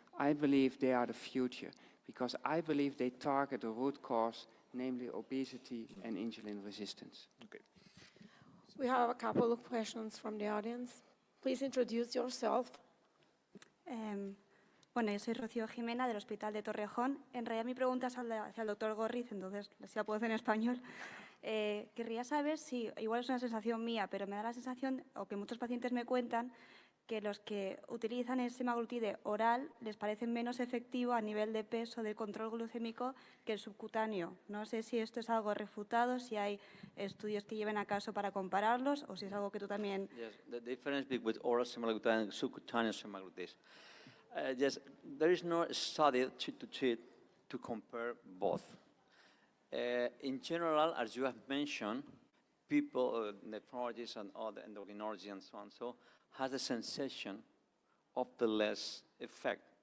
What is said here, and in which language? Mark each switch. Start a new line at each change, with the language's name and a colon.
English: I believe they are the future because I believe they target the root cause, namely obesity and insulin resistance. Okay. We have a couple of questions from the audience. Please introduce yourself.
Spanish: Bueno, yo soy Rocío Jimena del Hospital de Torrejón. En realidad mi pregunta es hacia el doctor Gorriz, entonces si la puedo hacer en español. Querría saber si, igual es una sensación mía, pero me da la sensación, o que muchos pacientes me cuentan, que los que utilizan el semaglutide oral les parece menos efectivo a nivel de peso del control glucémico que el subcutáneo. No sé si esto es algo refutado, si hay estudios que lleven a caso para compararlos, o si es algo que tú también...
English: Yes, the difference between oral semaglutide and subcutaneous semaglutide. Yes, there is no study to compare both. In general, as you have mentioned, people, nephrologists and other endocrinologists and so on, has a sensation of the less effect.